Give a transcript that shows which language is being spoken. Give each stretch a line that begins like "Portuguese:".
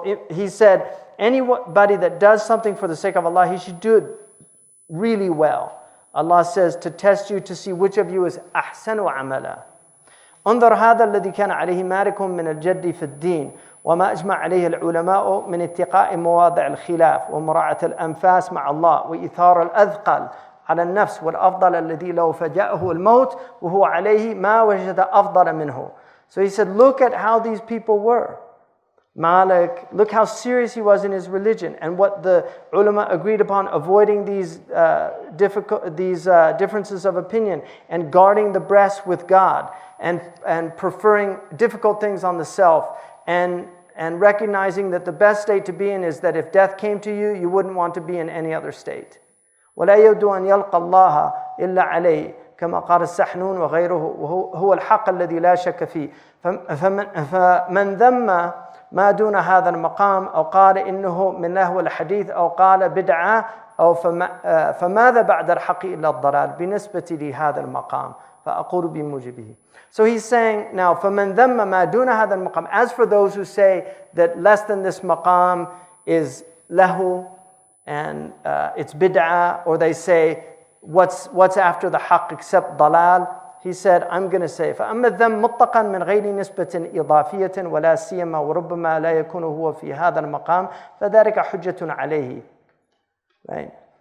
English: He said anybody that does something for the sake of Allah, he should do it really well. Allah says to test you to see which of you is
Arabic: أحسن عملا. انظر هذا الذي كان عليه مالك من الجد في الدين وما أجمع عليه العلماء من اتقاء مواضع الخلاف ومراعاة الأنفاس مع الله وإثار الأثقل على النفس والأفضل الذي لو فجأه الموت وهو عليه ما وجد أفضل منه.
English: So he said, look at how these people were. Malik, look how serious he was in his religion and what the ulama agreed upon, avoiding these differences of opinion and guarding the breast with God and preferring difficult things on the self and recognizing that the best state to be in is that if death came to you, you wouldn't want to be in any other state.
Arabic: ولا يود أن يلقى الله إلا عليه كما قال السحنون وغيره هو الحق الذي لا شك فيه فمن ذم ما دون هذا المقام أو قال إنه من لهو الحديث أو قال بدعة أو فماذا بعد الحق إلا الضلال بالنسبة لهذا المقام فأقول بموجبه.
English: So he's saying now
Arabic: فمن ذم ما دون هذا المقام,
English: as for those who say that less than this maqam is lahu and it's bid'ah, or they say what's after the haqq except dalal, he said, I'm going to say,
Arabic: فأما الذم مطلقا من غير نسبة إضافية ولا سيما وربما لا يكون هو في هذا المقام فذلك حجة عليه.
English: Right?